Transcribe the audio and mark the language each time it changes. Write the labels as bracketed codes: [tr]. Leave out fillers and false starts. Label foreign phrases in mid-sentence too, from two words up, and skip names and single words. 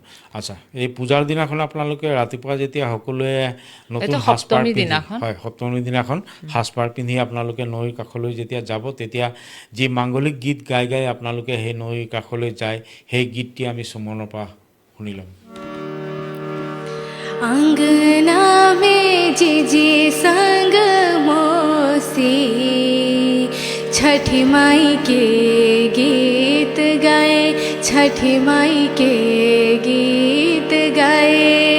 [as] আচ্ছা, এই পূজাৰ দিনাখন আপোনালোকে ৰাতিপুৱা যেতিয়া সকলোৱে নতুন সাজপাৰ পিন্ধি, হয়, সপ্তমীৰ দিনাখন সাজপাৰ পিন্ধি আপোনালোকে নৈৰ কাষলৈ যেতিয়া যাব, তেতিয়া যি মাংগলিক গীত গাই গাই আপোনালোকে সেই নৈৰ কাষলৈ যায়, সেই গীতটি আমি সুমনৰ পৰা শুনি ল'ম। [bho] अंगना में जी संग मोसी, छठी माई के गीत गाए, छठी माई के गीत गाए।